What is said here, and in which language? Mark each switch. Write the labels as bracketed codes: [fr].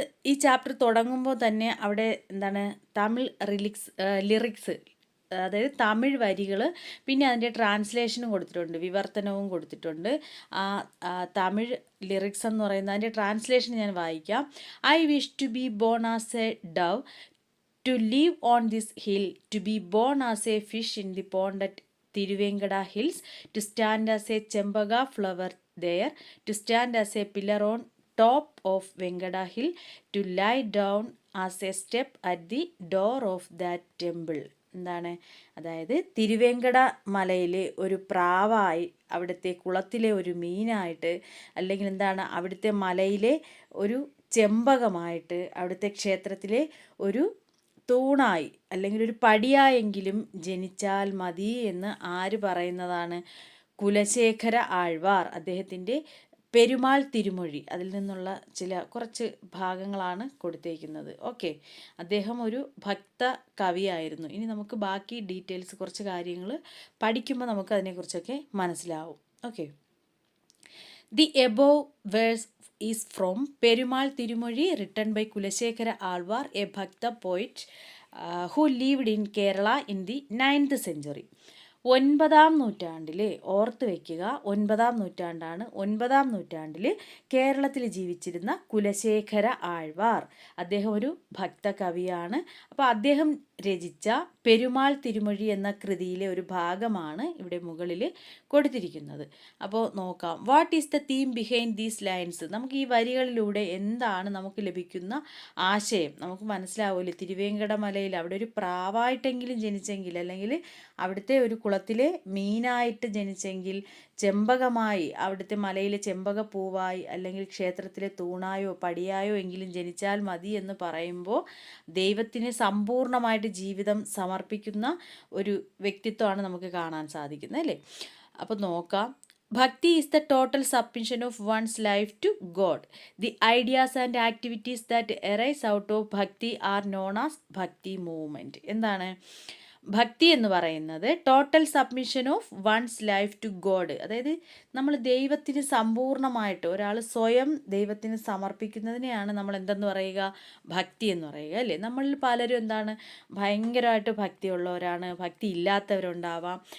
[ml] ഈ ചാപ്റ്റർ തുടങ്ങുമ്പോൾ തന്നെ അവിടെ തമിഴ് ലിറിക്സ്, അതായത് തമിഴ് വരികൾ, പിന്നെ അതിൻ്റെ ട്രാൻസ്ലേഷനും കൊടുത്തിട്ടുണ്ട്, വിവർത്തനവും കൊടുത്തിട്ടുണ്ട്. തമിഴ് ലിറിക്സ് എന്ന് പറയുന്നത് അതിൻ്റെ ട്രാൻസ്ലേഷൻ ഞാൻ വായിക്കാം. [en] I wish to be born as a dove, to live on this hill, to be born as a fish in the pond at Tiruvengada hills, to stand as a Chembaga flower there, to stand as a pillar on top of Vengada hill, to lie down as a step at the door of that temple. [ml] അതായത് തിരുവേങ്കട മലയിലെ ഒരു പ്രാവായി, അവിടുത്തെ കുളത്തിലെ ഒരു മീനായിട്ട്, അല്ലെങ്കിൽ അവിടുത്തെ മലയിലെ ഒരു ചെമ്പകമായിട്ട്, അവിടുത്തെ ക്ഷേത്രത്തിലെ ഒരു തൂണായി അല്ലെങ്കിൽ ഒരു പടിയായെങ്കിലും ജനിച്ചാൽ മതി എന്ന് ആര് പറയുന്നതാണ്? കുലശേഖര ആഴ്വാർ. അദ്ദേഹത്തിൻ്റെ പെരുമാൾ തിരുമൊഴി, അതിൽ നിന്നുള്ള കുറച്ച് ഭാഗങ്ങളാണ് കൊടുത്തേക്കുന്നത്. ഓക്കെ, അദ്ദേഹം ഒരു ഭക്ത കവിയായിരുന്നു. ഇനി നമുക്ക് ബാക്കി ഡീറ്റെയിൽസ്, കുറച്ച് കാര്യങ്ങൾ പഠിക്കുമ്പോൾ നമുക്ക് അതിനെക്കുറിച്ചൊക്കെ മനസ്സിലാവും. [en] Okay, the above verse is from Perumal Tirumozhi, written by Kulasekara Alvar, a Bhakta poet who lived in Kerala in the 9th century. [ml] 9ാം നൂറ്റാണ്ടിൽ, ഓർത്ത് വയ്ക്കുക, 9ാം നൂറ്റാണ്ടാണ്. 9ാം നൂറ്റാണ്ടിൽ കേരളത്തിൽ ജീവിച്ചിരുന്ന കുലശേഖര ആഴ്വാർ, അദ്ദേഹം ഒരു ഭക്ത കവിയാണ്. അപ്പോൾ അദ്ദേഹം രചിച്ച പെരുമാൾ തിരുമൊഴി എന്ന കൃതിയിലെ ഒരു ഭാഗമാണ് ഇവിടെ മുകളിൽ കൊടുത്തിരിക്കുന്നത്. അപ്പോൾ നോക്കാം, [en] What is the theme behind these lines. [ml] നമുക്ക് ഈ വരികളിലൂടെ എന്താണ് നമുക്ക് ലഭിക്കുന്ന ആശയം നമുക്ക് മനസ്സിലാവില്ല. തിരുവേങ്കടമലയിൽ അവിടെ ഒരു പ്രാവായിട്ടെങ്കിലും ജനിച്ചെങ്കിൽ, അല്ലെങ്കിൽ അവിടുത്തെ ഒരു കുളത്തിലെ മീനായിട്ട് ജനിച്ചെങ്കിൽ, ചെമ്പകമായി അവിടുത്തെ മലയിലെ ചെമ്പകപ്പൂവായി, അല്ലെങ്കിൽ ക്ഷേത്രത്തിലെ തൂണായോ പടിയായോ എങ്കിലും ജനിച്ചാൽ മതി എന്ന് പറയുമ്പോൾ ദൈവത്തിന് സമ്പൂർണ്ണമായിട്ട് ജീവിതം സമർപ്പിക്കുന്ന ഒരു വ്യക്തിത്വമാണ് നമുക്ക് കാണാൻ സാധിക്കുന്നത്, അല്ലേ? അപ്പോൾ നോക്കാം. [en] Bhakti is the total submission of one's life to God. The ideas and activities that arise out of Bhakti are known as Bhakti movement. [ml] ഭക്തി എന്ന് പറയുന്നത് [en] Total submission of one's life to God. [ml] അതായത് നമ്മൾ ദൈവത്തിന് സമ്പൂർണ്ണമായിട്ട് ഒരാൾ സ്വയം ദൈവത്തിന് സമർപ്പിക്കുന്നതിനെയാണ് നമ്മൾ എന്തെന്ന് പറയുക? ഭക്തി എന്ന് പറയുക, അല്ലേ? നമ്മളിൽ പലരും ഭയങ്കരമായിട്ട് ഭക്തിയുള്ളവരാണ്, ഭക്തി ഇല്ലാത്തവരുണ്ടാവാം.